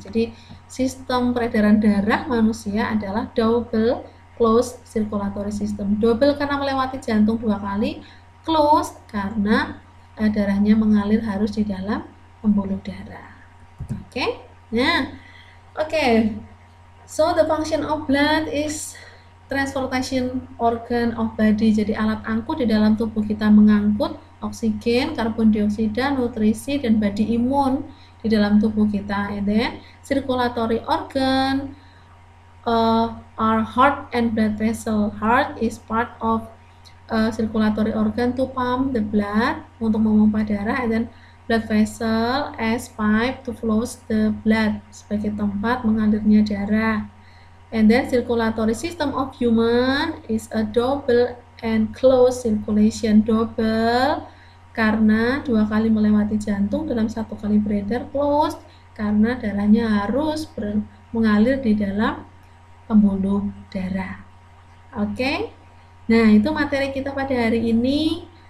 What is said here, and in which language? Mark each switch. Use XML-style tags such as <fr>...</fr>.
<id>Jadi sistem peredaran darah manusia adalah</id> <en>double closed circulatory system.</en> <id>Double karena melewati jantung 2 kali, closed karena darahnya mengalir harus di dalam pembuluh darah. Oke? Nah, oke.</id> <en>So the function of blood is transportation organ of body.</en> <id>Jadi alat angkut di dalam tubuh kita mengangkut oksigen, karbon dioksida, nutrisi, dan body imun di dalam tubuh kita.</id> <en>And then circulatory organ are heart and blood vessel. Heart is part of circulatory organ to pump the blood,</en> <id>untuk memompa darah,</id> <en>and then blood vessel as pipe to flows the blood,</en> <id>sebagai tempat mengalirnya darah.</id> <en>And then circulatory system of human is a double and closed circulation.</en> <id>Double karena 2 kali melewati jantung dalam 1 kali beredar, closed karena darahnya harus mengalir di dalam pembuluh darah. Oke? Nah, itu materi kita pada hari ini.</id>